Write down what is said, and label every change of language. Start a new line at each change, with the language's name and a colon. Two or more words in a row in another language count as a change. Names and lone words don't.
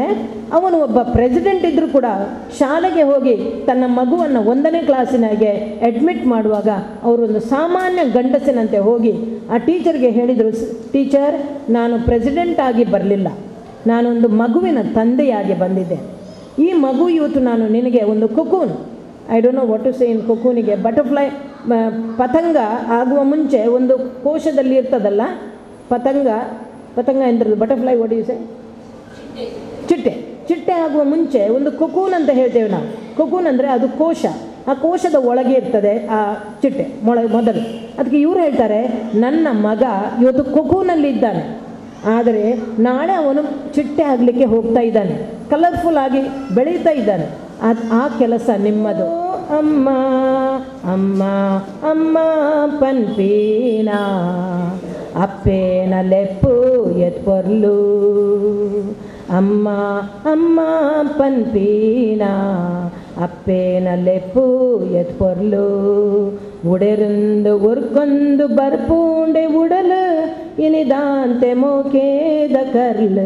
Kannada: ಅವನು ಒಬ್ಬ ಪ್ರೆಸಿಡೆಂಟ್ ಇದ್ದರೂ ಕೂಡ ಶಾಲೆಗೆ ಹೋಗಿ ತನ್ನ ಮಗುವನ್ನು 1ನೇ ಕ್ಲಾಸಿನಾಗೆ ಅಡ್ಮಿಟ್ ಮಾಡುವಾಗ ಅವರೊಂದು ಸಾಮಾನ್ಯ ಗಂಡಸಿನಂತೆ ಹೋಗಿ ಆ ಟೀಚರ್ಗೆ ಹೇಳಿದರು, ಟೀಚರ್, ನಾನು ಪ್ರೆಸಿಡೆಂಟ್ ಆಗಿ ಬರಲಿಲ್ಲ, ನಾನೊಂದು ಮಗುವಿನ ತಂದೆಯಾಗಿ ಬಂದಿದ್ದೆ. ಈ ಮಗು ಇವತ್ತು ನಾನು ನಿನಗೆ ಒಂದು ಕುಕೂನ್,
English: I don't know what to say in
Kannada: ಕುಕೂನಿಗೆ, ಬಟರ್ಫ್ಲೈ, ಪತಂಗ ಆಗುವ ಮುಂಚೆ ಒಂದು ಕೋಶದಲ್ಲಿ ಇರ್ತದಲ್ಲ, ಪತಂಗ ಎಂದ್ರದ್ದು, ಬಟರ್ಫ್ಲೈ
English: what you say,
Kannada: ಚಿಟ್ಟೆ ಆಗುವ ಮುಂಚೆ ಒಂದು ಕುಕೂನ್ ಅಂತ ಹೇಳ್ತೇವೆ ನಾವು. ಕುಕೂನ್ ಅಂದರೆ ಅದು ಕೋಶ, ಆ ಕೋಶದ ಒಳಗೆ ಇರ್ತದೆ ಆ ಚಿಟ್ಟೆ ಮೊದಲು. ಅದಕ್ಕೆ ಇವರು ಹೇಳ್ತಾರೆ, ನನ್ನ ಮಗ ಇವತ್ತು ಕುಕೂನಲ್ಲಿ ಇದ್ದಾನೆ, ಆದರೆ ನಾಳೆ ಅವನು ಚಿಟ್ಟೆ ಆಗಲಿಕ್ಕೆ ಹೋಗ್ತಾ ಇದ್ದಾನೆ, ಕಲರ್ಫುಲ್ ಆಗಿ ಬೆಳೀತಾ ಇದ್ದಾನೆ. ಆ ಕೆಲಸ ನಿಮ್ಮದು.
Tulu: ಅಮ್ಮ ಅಮ್ಮ ಅಮ್ಮ ಪನ್ಪೀನಾ ಅಪ್ಪೇನ ಲೆಪ್ಪು ಎತ್ಪೊರ್ಲು, ಅಮ್ಮ ಅಮ್ಮ ಪನ್ಪೀನಾ ಅಪ್ಪೇನ ಲೆಪ್ಪು ಎತ್ಪೊರ್ಲು, ಉಡೆರುಂದು ಉರ್ಕೊಂದು ಬರ್ಪೂಂಡೆ ಉಡಲು ಇನಿದಾಂತೆ ಮೋಕೇದ ಕರ್ಲು.